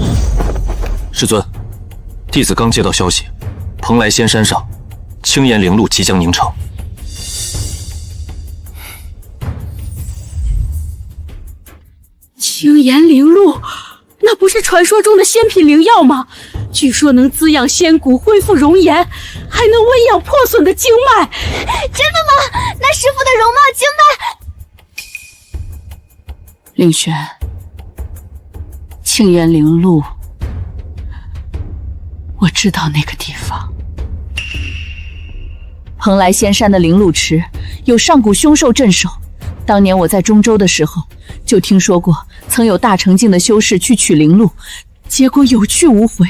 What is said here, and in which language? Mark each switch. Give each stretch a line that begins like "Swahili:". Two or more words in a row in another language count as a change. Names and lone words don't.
Chinese: 師尊，弟子剛接到消息，蓬萊仙山上青岩靈露即將凝成。青岩靈露，那不是傳說中的仙品靈藥嗎？據說能滋養仙骨，恢復容顏，還能溫養破損的經脈。真的嗎？那師父的容貌經脈…… 凌玄，青岩靈露， 我知道那个地方。蓬莱仙山的灵鹿池有上古凶兽镇守，当年我在中州的时候就听说过，曾有大成境的修士去取灵鹿，结果有去无回。